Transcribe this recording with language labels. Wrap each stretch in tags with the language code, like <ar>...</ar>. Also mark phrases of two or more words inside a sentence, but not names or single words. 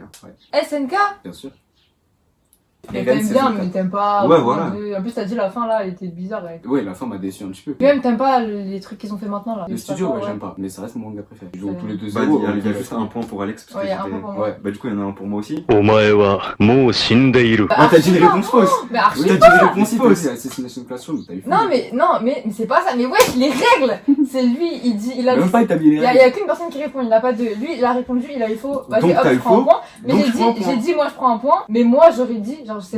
<fr>SNK? Bien sûr. Mais Eren, t'aimes c'est bien, le- mais t'aimes pas. Ouais, voilà. En plus, t'as dit la fin là, elle était bizarre. Ouais, la fin m'a déçu un petit peu. Puis même, t'aimes pas les trucs qu'ils ont fait maintenant là. Le Je sais pas studio, quoi, ouais, j'aime pas. Mais ça reste mon manga préféré. Ils jouent Ouais. tous les deux Bah, zéro. il y a juste un point pour Alex parce Ouais, que il y a un j'étais. point pour moi. Ouais. Bah, du coup, il y en a un pour moi aussi.</fr> <ja>お前はもう死んでいる。</ja> <fr>Bah, Ouais, t'as dit une archi réponse fausse. Mais archi T'as dit pas. une réponse Si, fausse. c'est Assassination Classroom, t'as eu fou. Non, mais c'est pas ça. Mais wesh, les règles. C'est lui, il dit, il a Même dit. pas établi les Il y règles. a qu'une personne qui répond, il n'a pas de. Lui, il a répondu, il a eu faux. Vas-y, Donc, hop, t'as je eu prends un faux. point. Mais Donc, j'ai je prends un dit, point. j'ai dit, moi, je prends un point. Mais moi, j'aurais dit, genre, je sais</fr>